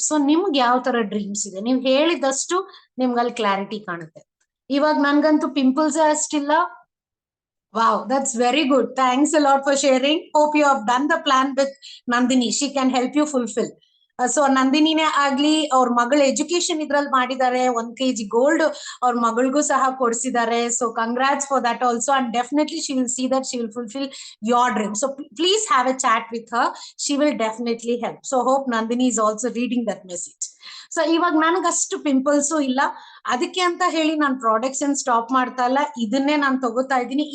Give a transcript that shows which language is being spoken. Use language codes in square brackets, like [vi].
[kn] So ನಿಮ್ಗೆ ಯಾವ ತರ ಡ್ರೀಮ್ಸ್ ಇದೆ, ನೀವ್ ಹೇಳಿದಷ್ಟು ನಿಮ್ಗಲ್ಲಿ ಕ್ಲಾರಿಟಿ ಕಾಣುತ್ತೆ. ಇವಾಗ ನನ್ಗಂತೂ pimples ಅಷ್ಟಿಲ್ಲ. [en] Wow, that's very good. Thanks a lot for sharing. Hope you have done the plan with Nandini. She can help you fulfill. [kn] So ನಂದಿನಿನೇ ಆಗ್ಲಿ, ಅವ್ರ ಮಗಳ ಎಜುಕೇಶನ್ ಇದ್ರಲ್ಲಿ ಮಾಡಿದ್ದಾರೆ, 1 kg ಗೋಲ್ಡ್ ಅವ್ರ ಮಗಳಿಗೂ ಸಹ ಕೊಡಿಸಿದ್ದಾರೆ. [en] So congrats for that also. And definitely she will see that she will fulfil your dream. So please have a chat with her, she will definitely help. So hope Nandini is also reading that message. [kn] So ಇವಾಗ ನನಗಷ್ಟು pimples ಇಲ್ಲ, ಅದಕ್ಕೆ ಅಂತ ಹೇಳಿ ನಾನು products ಏನ್ stop ಮಾಡ್ತಾ ಇಲ್ಲ, ಇದನ್ನೇ ನಾನು ತಗೋತಾ ಇದ್ದೀನಿ.